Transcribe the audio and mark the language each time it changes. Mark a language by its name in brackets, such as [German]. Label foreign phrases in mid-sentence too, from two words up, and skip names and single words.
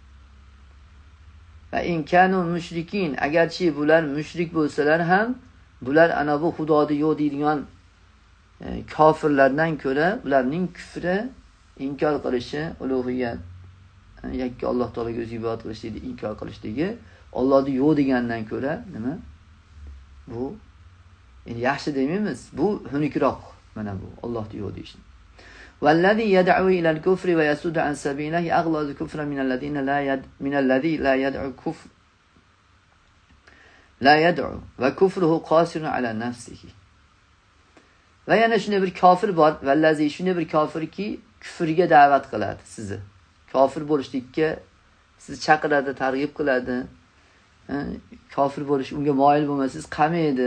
[Arabic] وإن كانوا مشركين, [Uzbek] agarchi bular mushrik bo'lsalar ham, bular ana bu xudodi yo'q deydigan kofirlardan ko'ra ularning kufri, inkor qilishi, ulug'iyat, yakka Alloh taolaga o'zi ibodat qilishlikni inkor qilishligi, Allohni yo'q degandan ko'ra nima? Bu yaxshi demaymiz, bu xunukroq. Mana bu Allohni yo'q deyish. [Arabic] والذي يدعو إلى الكفر ويصد عن سبيله أغلظ كفرا من الذي لا يدعو كفر لا يدعو وكفره قاصر على نفسه. [Uzbek] Va yana shunday bir kofir bor, vallazi shunday bir kofirki kufrga da'vat qiladi sizni. Kofir bo'lishlikka sizni chaqiradi, targ'ib qiladi. Kofir bo'lish, unga moyil bo'lmasangiz qamaydi.